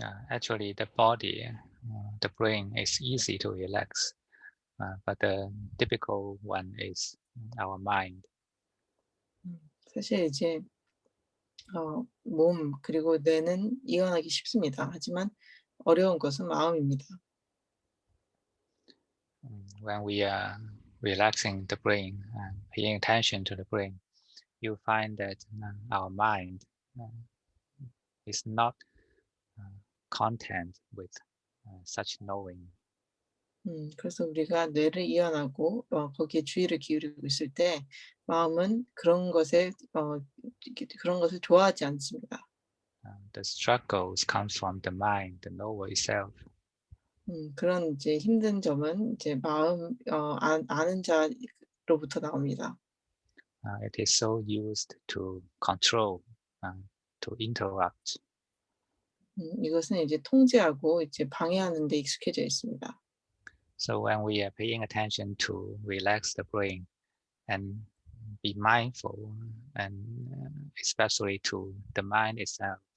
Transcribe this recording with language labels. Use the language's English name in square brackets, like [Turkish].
[English] Actually, the body, the brain is easy to relax, but the difficult one is our mind. [Korean] 사실 이제 몸 그리고 뇌는 이완하기 쉽습니다. 하지만 어려운 것은 마음입니다. [English] When we are relaxing the brain and paying attention to the brain, you find that our mind is not content with such knowing. [Korean] 그래서 우리가 뇌를 이완하고 거기에 주의를 기울이고 있을 때 마음은 그런 것에 그런 것을 좋아하지 않습니다. [English] The struggles comes from the mind, the knower itself. [Korean] 그런 이제 힘든 점은 이제 마음 아는 자로부터 나옵니다. [English] It is so used to control, to interrupt. [Korean] 이것은 이제 통제하고 이제 방해하는 데 익숙해져 있습니다. [English] So when we are paying attention to relax the brain and be mindful, and especially to the mind itself,